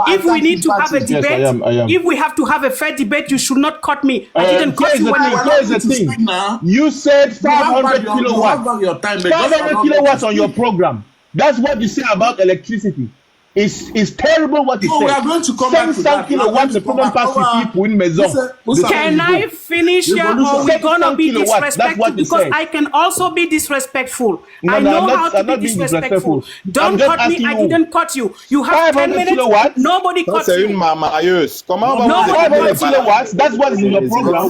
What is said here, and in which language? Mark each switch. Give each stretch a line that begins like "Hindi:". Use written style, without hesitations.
English: If we need to have a debate, if we have to have a fair debate, you should not cut me. I didn't cut you when you speak. You said 500 kilowatts. 500 kilowatts on your program. That's what you say about electricity. It's terrible what you say. We are going to come back to that.
French: Kilowatts, ne peut même pas suffire pour une maison.
English: Can I finish here or we're gonna be disrespectful? Because I can also be disrespectful. I know how to be disrespectful. Don't cut me, I didn't cut you. You have 10 minutes, nobody cut you.
French: C'est une mamailleuse. Comment on va
English: 500 kilowatts, that's what is in your program.